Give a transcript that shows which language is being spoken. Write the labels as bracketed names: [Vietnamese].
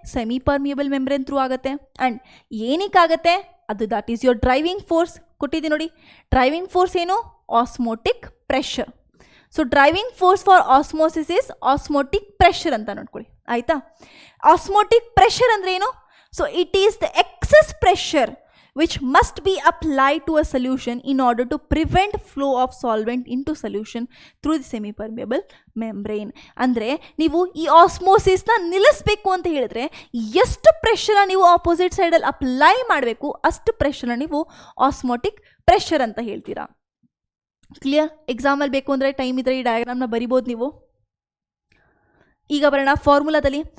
[English] Semi permeable membrane through ಆಗುತ್ತೆ. And [Kannada] ಏನಕ್ಕಾಗತ್ತೆ ಅದು, [English] That is your driving force. [Kannada] ಕೊಟ್ಟಿದ್ದೀನಿ ನೋಡಿ, ಡ್ರೈವಿಂಗ್ ಫೋರ್ಸ್ ಏನು? Osmotic pressure. [English] so driving force for osmosis is osmotic pressure [Kannada] ಅಂತ ನೋಡ್ಕೊಳ್ಳಿ ಆಯಿತಾ. ಆಸ್ಮೋಟಿಕ್ ಪ್ರೆಷರ್ ಅಂದರೆ ಏನು? [English] So it is the excess pressure which must be applied to a solution in order to prevent flow of solvent into solution through the semi-permeable membrane. [Kannada] ಅಂದರೆ ನೀವು ಈ ಆಸ್ಮೋಸಿಸ್ನ ನಿಲ್ಲಿಸಬೇಕು ಅಂತ ಹೇಳಿದ್ರೆ ಎಷ್ಟು ಪ್ರೆಷರ್ನ ನೀವು ಆಪೋಸಿಟ್ ಸೈಡಲ್ಲಿ ಅಪ್ಲೈ ಮಾಡಬೇಕು ಅಷ್ಟು ಪ್ರೆಷರ್ನ ನೀವು ಆಸ್ಮೋಟಿಕ್ ಪ್ರೆಷರ್ ಅಂತ ಹೇಳ್ತೀರಾ. ಕ್ಲಿಯರ್? ಎಕ್ಸಾಮಲ್ಲಿ ಬೇಕು ಅಂದರೆ ಟೈಮ್ ಇದ್ದರೆ ಈ ಡಯಾಗ್ರಾಮ್ನ ಬರಿಬೋದು ನೀವು. ಈಗ ಬರೋಣ ಫಾರ್ಮುಲಾದಲ್ಲಿ.